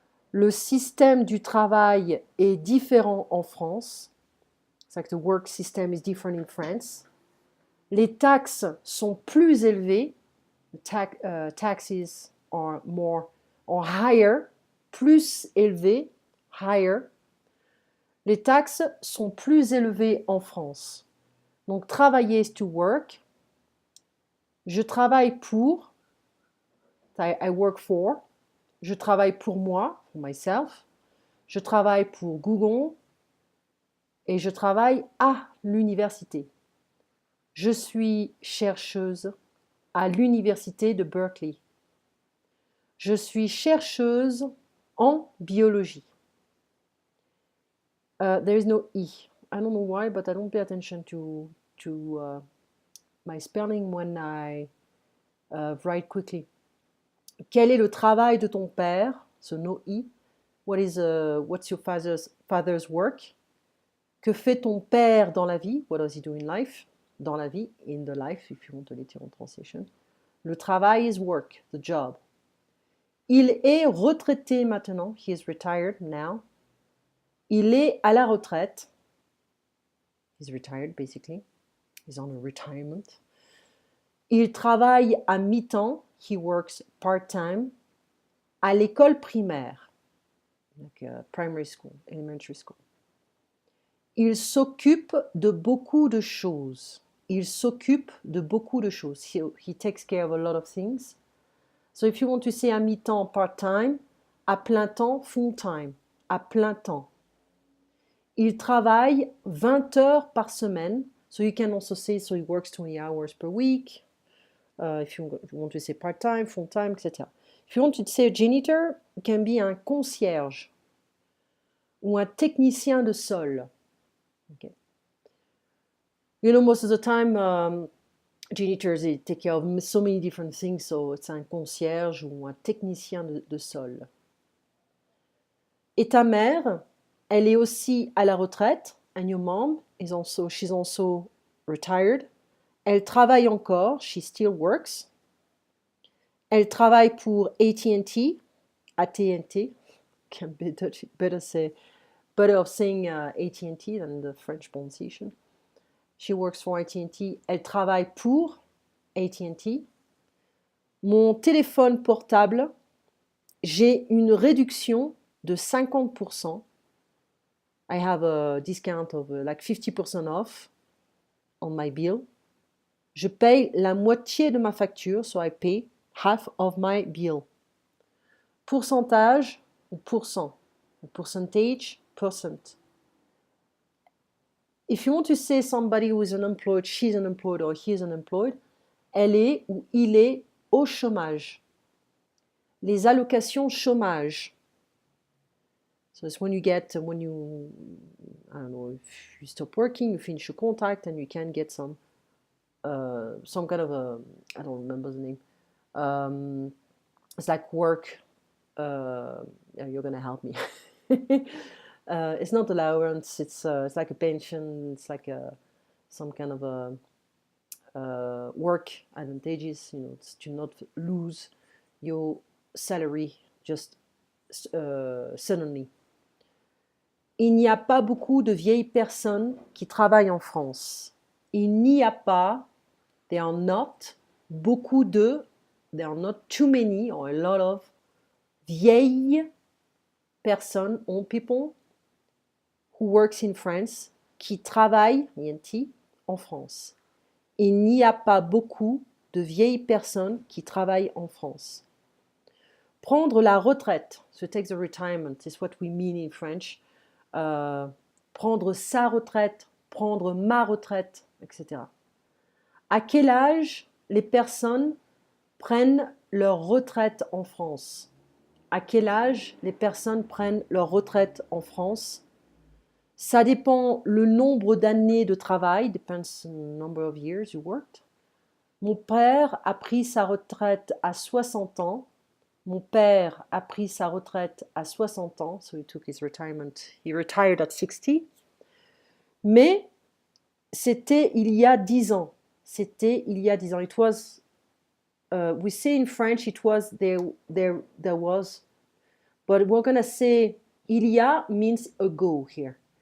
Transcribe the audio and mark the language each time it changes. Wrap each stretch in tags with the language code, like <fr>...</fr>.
<fr>Le système du travail est différent en France.</fr> <en>It's like the work system is different in France.</en> <fr>Les taxes sont plus élevées.</fr> <en>Taxes are higher.</en> <fr>Plus élevées.</fr> <en>Higher.</en> <fr>Les taxes sont plus élevées en France. Donc, travailler</fr> <en>is to work.</en> <fr>Je travaille pour.</fr> <en>I work for.</en> <fr>Je travaille pour moi,</fr> <en>for myself.</en> <fr>Je travaille pour Google. Et je travaille à l'université. Je suis chercheuse à l'université de Berkeley. Je suis chercheuse en biologie.</fr> <en>There is no E. I don't know why, but I don't pay attention to my spelling when I write quickly.</en> <fr>Quel est le travail de ton père?</fr> <en>So no E. What's your father's work?</en> <fr>Que fait ton père dans la vie?</fr> <en>What does he do in life?</en> <fr>Dans la vie,</fr> <en>in the life, if you want a literal translation.</en> <fr>Le travail</fr> <en>is work, the job.</en> <fr>Il est retraité maintenant.</fr> <en>He is retired now.</en> <fr>Il est à la retraite.</fr> <en>He's retired, basically. He's on a retirement.</en> <fr>Il travaille à mi-temps.</fr> <en>He works part-time.</en> <fr>À l'école primaire.</fr> <en>Like primary school, elementary school.</en> <fr>Il s'occupe de beaucoup de choses. Il s'occupe de beaucoup de choses.</fr> <en>He takes care of a lot of things. So if you want to say</en> <fr>à mi-temps,</fr> <en>part-time,</en> <fr>à plein temps,</fr> <en>full-time, à plein temps.</en> <fr>Il travaille 20 heures par semaine.</fr> <en>So you can also say, so he works 20 hours per week. If you want to say part-time, full-time, etc. If you want to say a janitor, it can be</en> <fr>un concierge ou un technicien de sol.</fr> <en>Okay. You know, most of the time, janitors, they take care of so many different things, so it's</en> <fr>un concierge ou un technicien de sol. Et ta mère, elle est aussi à la retraite,</fr> <en>and your mom she's also retired.</en> <fr>Elle travaille encore,</fr> <en>she still works.</en> <fr>Elle travaille pour AT&T,</fr> <en>AT&T, can better of saying AT&T than the French pronunciation. She works for AT&T.</en> <fr>Elle travaille pour AT&T. Mon téléphone portable, j'ai une réduction de 50%.</fr> <en>I have a discount of like 50% off on my bill.</en> <fr>Je paye la moitié de ma facture,</fr> <en>so I pay half of my bill.</en> <fr>Pourcentage ou pourcent.</fr> <en>Percentage, percent. If you want to say somebody who is unemployed, she's unemployed or he is unemployed,</en> <fr>elle est ou il est au chômage. Les allocations chômage.</fr> <en>So it's when you get, when you, I don't know, if you stop working, you finish your contract and you can get some kind of a, I don't remember the name. It's like work. Yeah, you're gonna help me. It's not allowance. It's like a pension. It's like some kind of a work advantages. You know, it's to not lose your salary just suddenly.</en> <fr>Il n'y a pas beaucoup de vieilles personnes qui travaillent en France. Il n'y a pas,</fr> <en>there are not,</en> <fr>beaucoup de,</fr> <en>there are not too many or a lot of</en> <fr>vieilles personnes,</fr> <en>old people, who works in France,</en> <fr>qui travaillent,</fr> <en>INT,</en> <fr>en France. Il n'y a pas beaucoup de vieilles personnes qui travaillent en France. Prendre la retraite,</fr> <en>to take the retirement, is what we mean in French.</en> <fr>Prendre sa retraite, prendre ma retraite, etc. À quel âge les personnes prennent leur retraite en France? À quel âge les personnes prennent leur retraite en France? Ça dépend le nombre d'années de travail,</fr> <en>depends on the number of years you worked.</en> <fr>Mon père a pris sa retraite à 60 ans. Mon père a pris sa retraite à 60 ans,</fr> <en>so he took his retirement. He retired at 60.</en> <fr>Mais c'était il y a 10 ans. C'était il y a 10 ans.</fr> <en>It was, we say in French, it was, there was, but we're going to say</en> <fr>il y a</fr> <en>means ago here.</en>